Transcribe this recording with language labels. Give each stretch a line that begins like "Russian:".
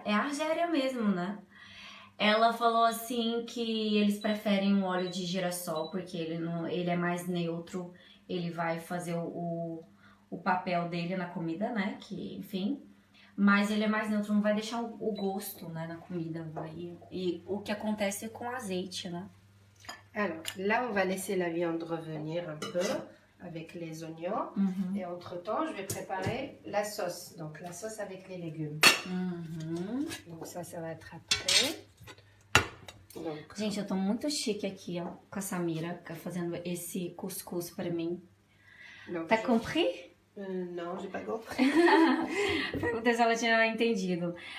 Portuguese: É Argélia mesmo, né? Ela falou assim que eles preferem o óleo de girassol porque ele é mais neutro. Ele vai fazer o papel dele na comida, né? Que, enfim... Mas ele é mais neutro, não vai deixar o gosto, né, na comida. E o que acontece com o azeite, né?
French: Alors, là, on va laisser la viande revenir un peu avec les oignons. Et entre-temps, je vais préparer la sauce. Donc, la sauce avec les légumes. Donc, ça va être après. Donc...
Portuguese: Gente, eu tô muito chique aqui, ó, com a Samira, fazendo esse cuscuz pra mim.
French: Donc, T'as compris? Non, j'ai pas compris.
Portuguese: Perguntei se ela tinha entendido.